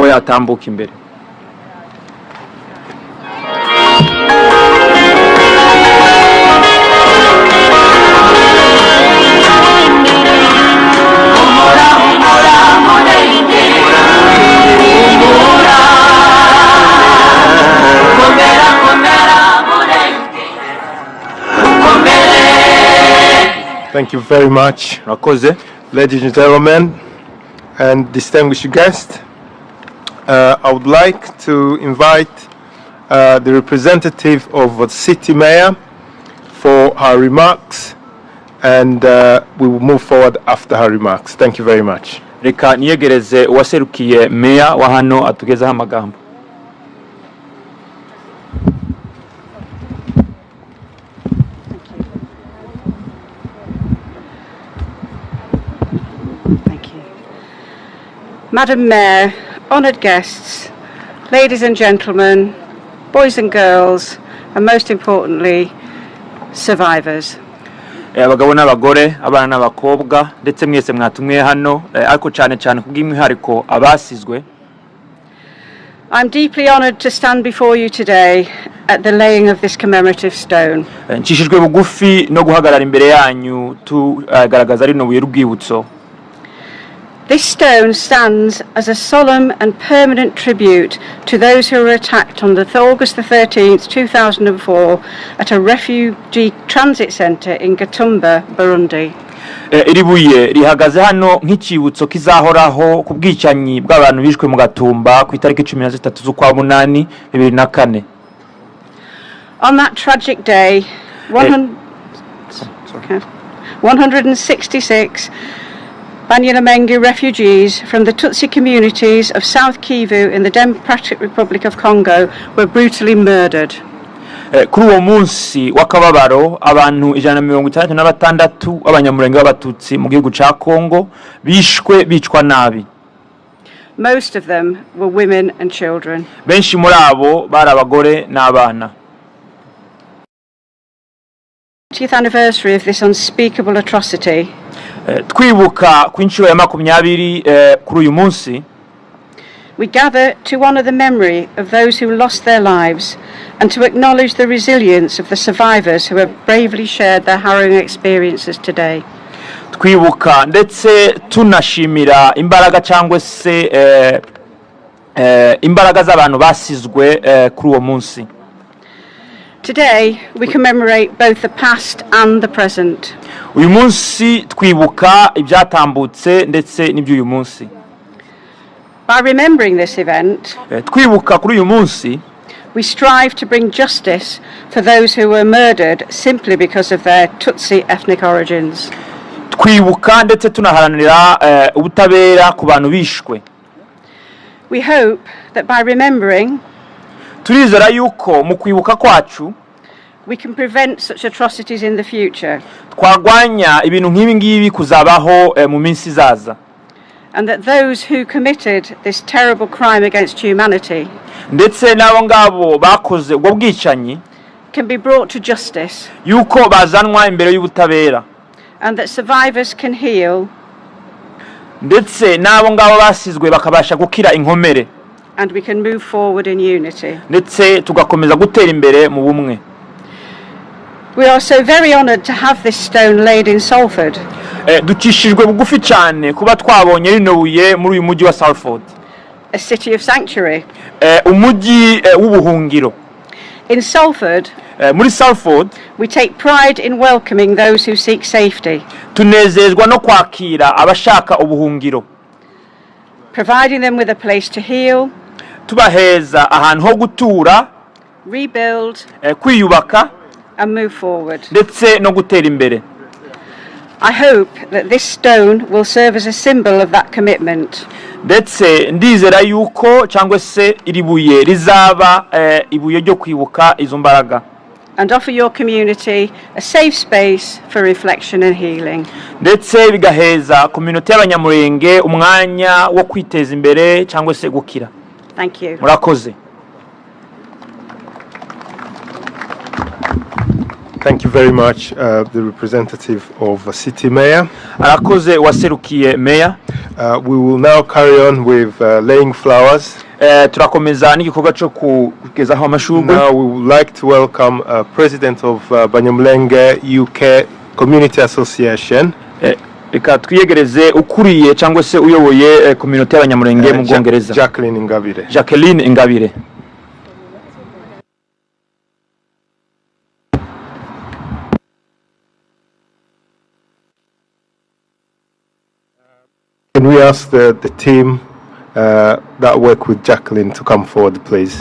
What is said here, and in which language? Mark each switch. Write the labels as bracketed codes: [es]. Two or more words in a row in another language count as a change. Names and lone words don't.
[en] Thank you very much, ladies and gentlemen, and distinguished guests. I would like to invite the representative of the city mayor for her remarks, and we will move forward after her remarks. Thank you very much. [rw] Reka niyegereze uwaserukiye meya wa hano atugezaho amagambo. [en] Madam Mayor, honoured guests, ladies and gentlemen, boys and girls, and most importantly, survivors. [rw] Abagabo n'abagore, abana n'abakobwa, ndetse mwese mwatumwe hano, ariko cyane cyane kubw'imwihariko abasizwe. [en] I'm deeply honoured to stand before you today at the laying of this commemorative stone. [rw] Nshishijwe bugufi no guhagarara imbere yanyu tugaragaza rino buye rwibutso. [en] This stone stands as a solemn and permanent tribute to those who were attacked on August the 13th, 2004 at a refugee transit centre in Gatumba, Burundi. [rw] Iri buye rihagaze hano nk'ikibutso kizahoraho ku bwicanyi bw'abantu bishwe mu Gatumba ku itariki 13 z'ukwa munani 2004. [en] On that tragic day, 166 Banyamulenge refugees from the Tutsi communities of South Kivu in the Democratic Republic of Congo were brutally murdered. [rw] Kuri uwo munsi w'akababaro abantu 166 abanyamurenge b'abatutsi mu gihugu ca Congo bicwa nabi. [en] Most of them were women and children. [rw] Benshi muri abo bari abagore n'abana. [en] 20th anniversary of this unspeakable atrocity. [rw] Twibuka ku inshuro ya 20 kuri uyu munsi. [en] We gather to honour the memory of those who lost their lives and to acknowledge the resilience of the survivors who have bravely shared their harrowing experiences today. [rw] Twibuka ndetse tunashimira imbaraga cyangwa se imbaraga z'abantu basizwe kuri uwo munsi. [en] Today we commemorate both the past and the present. [rw] Uyu munsi twibuka ibyatambutse ndetse n'iby'uyu munsi. [en] By remembering this event, [rw] twibuka kuri uyu munsi, [en] we strive to bring justice for those who were murdered simply because of their Tutsi ethnic origins. [rw] Twibuka ndetse tunaharanira ubutabera ku bantu bishwe. [en] We hope that by remembering, [rw] turizera yuko mu kwibuka kwacu [en] we can prevent such atrocities in the future. [rw] Twagwanya ibintu nk'ibi ngibi kuzabaho mu minsi zaza. [en] And that those who committed this terrible crime against humanity [rw] ndetse nabo ngabo bakoze ubwo bwicanyi [en] can be brought to justice. [rw] Yuko bazanwa imbere y'ubutabera. [en] And that survivors can heal. [rw] Ndetse nabo ngabo basizwe bakabasha gukira inkomere. [en] And we can move forward in unity. [rw] Ndetse tugakomeza gutera imbere mu bumwe. [en] We are so very honoured to have this stone laid in Salford. [rw] Dukishijwe bugufi cyane kuba twabonye rino buye muri uyu mujyi wa Salford. [en] A city of sanctuary. [rw] Umujyi w'ubuhungiro. [en] In Salford, [rw] muri Salford [en] we take pride in welcoming those who seek safety, [rw] tunezezwa no kwakira abashaka ubuhungiro, [en] providing them with a place to heal, [rw] tubaheza ahantu ho gutura, [en] rebuild, [rw] kwiyubaka [en] and move forward. [rw] ndetse no gutera imbere. [en] I hope that this stone will serve as a symbol of that commitment. [rw] Ndetse ndizera yuko cyangwa se iribuye rizaba ibuye ryo kwibuka izo mbaraga, [en] and offer your community a safe space for reflection and healing. [rw] ndetse bigaheza community y'Abanyamulenge umwanya wo kwiteza imbere cyangwa se gukira. [en] Thank you. [rw] Murakoze. [en] Thank you very much, the representative of City Mayor. [rw] Arakoze waserukiye Mayor. [en] We will now carry on with laying flowers. [rw] Turakomeza n'igikorwa cyo kugezaho amashurwe. [en] Now we would like to welcome President of Banyamulenge UK Community Association. [rw] Reka twiyegereze ukuriye cyangwa se uyoboye community y'Abanyamulenge mu Bwongereza. [en] Jacqueline Ingabire. [rw] Jacqueline Ingabire. [en] Can we ask the team that work with Jacqueline to come forward, please?